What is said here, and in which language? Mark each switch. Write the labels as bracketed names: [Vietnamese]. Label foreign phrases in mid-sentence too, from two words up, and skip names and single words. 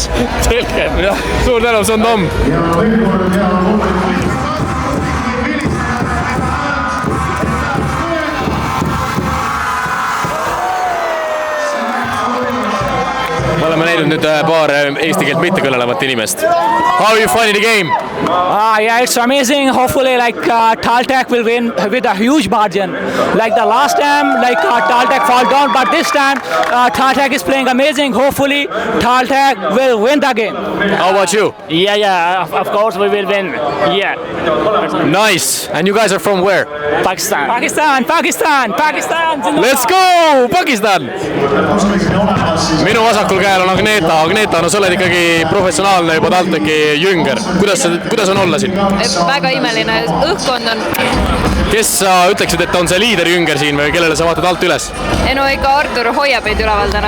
[Estonian] Selge, suur tänu, see on Tom. Me oleme näinud nüüd paar eesti keelt mitte kõnelevat inimest. [English] How are you finding the game? Yeah, it's amazing. Hopefully, Taltech will win with a huge margin. Like the last time, Taltech fall down, but this time, Taltech is playing amazing. Hopefully, Taltech will win the game. How about you? Yeah, of course we will win. Yeah. Nice. And you guys are from where? Pakistan. Let's go, Pakistan! [Estonian] Minu vasakul käel on Agneta, no sa oled ikkagi professionaalne juba Taltechi jünger. Kuidas on olla siin? Väga imeline, õhkkond on. Kes sa ütleksid, et on see liiderjünger siin või kellele sa vaatad alt üles? No ikka Artur hoiab meid üleval täna.